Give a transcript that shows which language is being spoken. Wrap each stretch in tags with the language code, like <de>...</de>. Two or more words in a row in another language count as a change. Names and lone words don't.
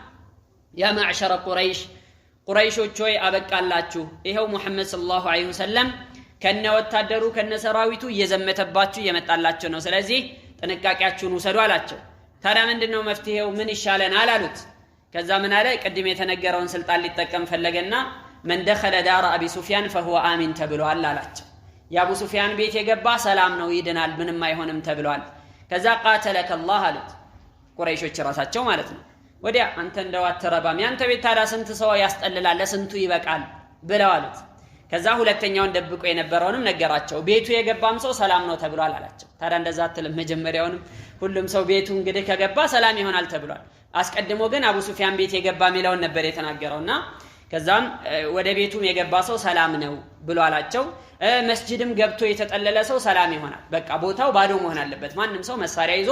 <ar>يا معشر</ar> <am>ቁረይሾች ሆይ አበቃላችሁ ይሄው ሙሐመድ</am> <ar>صلى الله عليه وسلم</ar> <am>ከነ ወታደሩ ከነ ሰራዊቱ እየዘመተባችሁ እየመጣላችሁ ነው ስለዚህ ጥንቃቄያችሁን ውሰዱ አላቸው ታዲያ ምንድነው መፍትሄው ምን ይሻለናል አሉት ከዛ ምን አለ ቅድም የተነገረውን ስልጣን ሊጠቀም ፈለገና</am> <ar>من دخل دار ابي سفيان فهو امن</ar> <am>ተብሏል አላቸው የአቡ ሱፊያን ቤት የገባ ሰላም ነው ይድናል ምንም አይሆንም ተብሏል ከዛ</am> <ar>قاتلك الله</ar> <am>አሉት ቁረይሾች ራሳቸው ማለት ነው ወዲያ አንተ እንደው አትረባም ያንተ ቤት ታዲያ ስንት ሰው ያስጠልላል ለስንቱ ይበቃል ብለው አሉት ከዛ ሁለተኛውን ደብቆ የነበረውንም ነገራቸው ቤቱ የገባም ሰው ሰላም ነው ተብሏል አላቸው ታዲያ እንደዛ አትልም መጀመሪያውንም ሁሉም ሰው ቤቱ እንግዲህ ከገባ ሰላም ይሆናል ተብሏል አስቀድሞ ግን አቡ ሱፊያን ቤት የገባ ሚለውን ነበር የተናገረውና ከዛም ወደ ቤቱም የገባ ሰው ሰላም ነው ብሎ አላቸው መስጂድም ገብቶ የተጠለለ ሰው ሰላም ይሆናል በቃ ቦታው ባዶ መሆን አለበት ማንንም ሰው መሳሪያ ይዞ</am>